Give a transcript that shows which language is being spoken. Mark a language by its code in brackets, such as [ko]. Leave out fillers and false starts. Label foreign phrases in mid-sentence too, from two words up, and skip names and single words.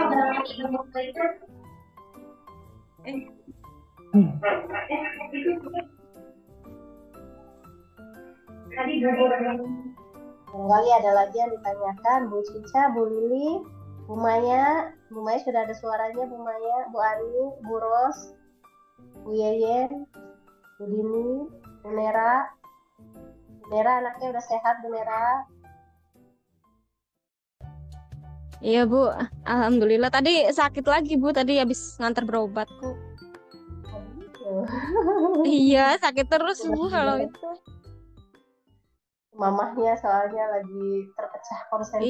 [id] Kembali ada lagi yang ditanyakan, Bu Cica, Bu Lili, Bu Maya sudah ada suaranya, Bu Maya, Bu Ani, Bu Ros, Bu Yeyen, Bu Dini, Bu Nera. Bu Nera anaknya udah sehat, Bu Nera. Iya Bu, alhamdulillah. Tadi sakit lagi Bu, tadi habis nganter berobat kok. Iya, sakit terus Bu kalau itu. Mamahnya soalnya lagi terpecah konsentrasi